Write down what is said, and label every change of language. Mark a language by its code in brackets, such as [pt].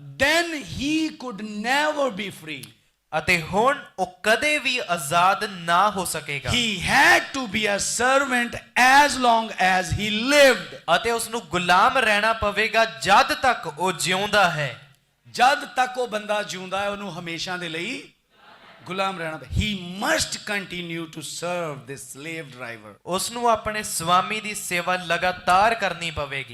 [en] then he could never be free. [pa] ਅਤੇ ਹੁਣ ਉਹ ਕਦੇ ਵੀ ਆਜ਼ਾਦ ਨਾ ਹੋ ਸਕੇਗਾ. [en] He had to be a servant as long as he lived. [pa] ਅਤੇ ਉਸ ਨੂੰ ਗੁਲਾਮ ਰਹਿਣਾ ਪਵੇਗਾ ਜਦ ਤੱਕ ਉਹ ਜਿਉਂਦਾ ਹੈ. ਜਦ ਤੱਕ ਉਹ ਬੰਦਾ ਜਿਉਂਦਾ ਹੈ ਉਹਨੂੰ ਹਮੇਸ਼ਾ ਦੇ ਲਈ ਗੁਲਾਮ ਰਹਿਣਾ ਪਏ. [en] He must continue to serve this slave driver. [pa] ਉਸ ਨੂੰ ਆਪਣੇ ਸਵਾਮੀ ਦੀ ਸੇਵਾ ਲਗਾਤਾਰ ਕਰਨੀ ਪਵੇਗੀ